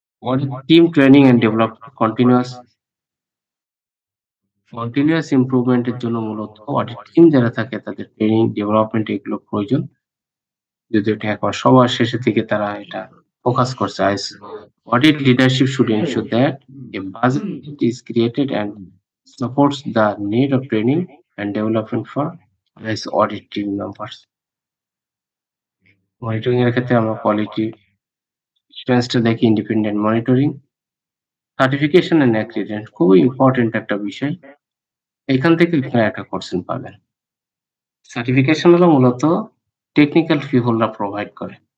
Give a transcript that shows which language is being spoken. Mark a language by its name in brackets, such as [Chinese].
[Bangla] Audit team training and development continuous improvement এর জন্য মূলত অডিট টিম যারা থাকে তাদের ট্রেনিং, ডেভেলপমেন্ট এগুলো প্রয়োজন। যদিও এটা একবার সবার শেষের দিকে তারা এটা ফোকাস করছে। [English] Audit leadership should ensure that a budget is created and supports the need of training and development for IS audit team members. [Bangla] Monitoring এর ক্ষেত্রে আমরা কোয়ালিটি অ্যাসুরেন্সটা দেখি, independent monitoring, certification and accreditation খুবই ইম্পর্টেন্ট একটা বিষয়। এখান থেকে আপনারা একটা কোশ্চেন পাবেন। সার্টিফিকেশন হলো মূলত টেকনিক্যাল পিপলরা প্রোভাইড করে।